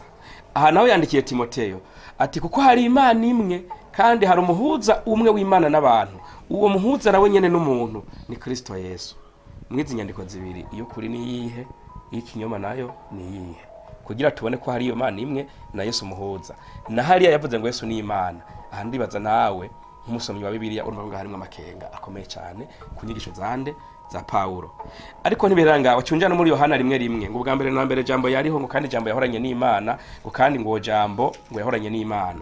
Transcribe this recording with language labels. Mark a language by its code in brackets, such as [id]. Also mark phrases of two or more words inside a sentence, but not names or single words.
[rn] Aha nawe yandikiye Timoteyo ati kuko hari Imana imwe, kandi hari umuhuza umwe w'Imana n'abantu, uwo muhuza nawe nyene n'umuntu, ni Kristo Yesu. Mwizi nyandiko zibiri, iyo kuri ni yihe, ikinyoma nayo ni yihe, kugira tubone ko hari iyo Mana imwe na Yesu muhuza. Na hariya yavuze ngo Yesu ni Imana. Aha ndibaza nawe nk'umusomyi wa Bibiliya urumva ngo harimo amakenga akomeye cyane ku nyigisho za Paulo. Ariko ntibiranga wacunjana muri Yohana 1:1 ngo bwa mbere na mbere jambo yariho, ngo kandi jambo yahoranye n'Imana, ngo kandi ngo jambo ngo yahoranye n'Imana.